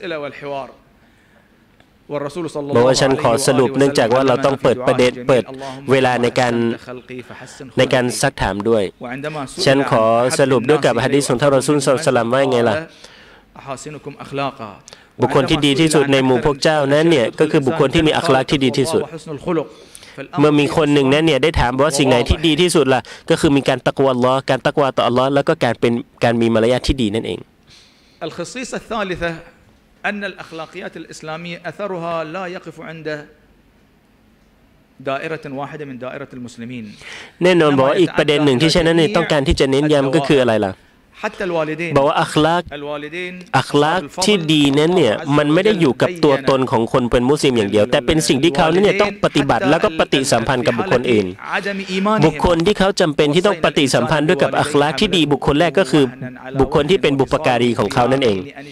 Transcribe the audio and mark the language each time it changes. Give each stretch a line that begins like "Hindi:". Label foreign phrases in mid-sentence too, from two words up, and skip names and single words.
Thai: บอกว่าฉันขอสรุปเนื่องจากว่าเราต้องเปิดประเด็นเปิดเวลาในการซักถามด้วยฉันขอสรุปด้วยกับหะดีษของท่านรอซูล
Arabic: صلى الله عليه وسلم
Thai: ว่าไงล่ะบุคคลที่ดีที่สุดในหมู่พวกเจ้านั้นเนี่ยก็คือบุคคลที่มีอัคลากที่ดีที่สุดเมื่อมีคนหนึ่งนั้นเนี่ยได้ถามว่าสิ่งไหนที่ดีที่สุดล่ะก็คือมีการตักวาอัลลอฮ์การตักวาต่ออัลลอฮ์แล้วก็การมีมารยาทที่ดีนั่นเอง
Arabic: الخصيصة الثالثة أن الأخلاقيات الإسلامية أثرها لا يقف عند دائرة واحدة من دائرة المسلمين
Thai: แน่นอนบอกว่าอีกประเด็นหนึ่งที่ฉันนั้นต้องการที่จะเน้นย้ำก็คืออะไรล่ะบอกว่าอัคลากที่ดีนั้นเนี่ยมันไม่ได้อยู่กับตัวตนของคนเป็นมุสลิมอย่างเดียวแต่เป็นสิ่งที่เขาเนี่ยต้องปฏิบัติแล้วก็ปฏิสัมพันธ์กับบุคคลอื่นบุคคลที่เขาจำเป็นที่ต้องปฏิสัมพันธ์ด้วยกับอัคลากที่ดีบุคคลแรกก็คือบุคคลที่เป็นบุปการีของเขานั่นเอง